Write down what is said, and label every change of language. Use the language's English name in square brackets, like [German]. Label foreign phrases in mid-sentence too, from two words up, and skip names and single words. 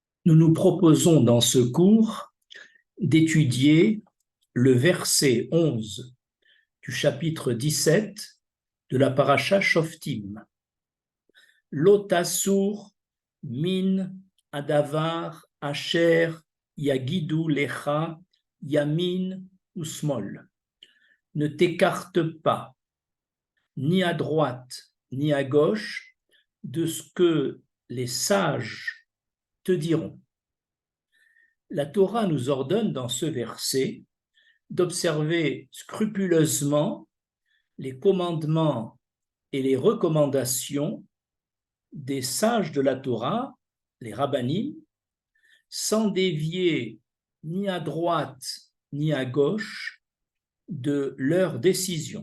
[French] Nous nous proposons dans ce cours d'étudier le verset 11 du chapitre 17 de la paracha Shoftim. [Hebrew] לא תסור מן הדבר אשר יגידו לך ימין ושמאל. [French] Ne t'écarte pas, ni à droite ni à gauche, de ce que les sages te diront. La Torah nous ordonne dans ce verset d'observer scrupuleusement les commandements et les recommandations des sages de la Torah, les rabbanim, sans dévier ni à droite ni à gauche de leurs décisions.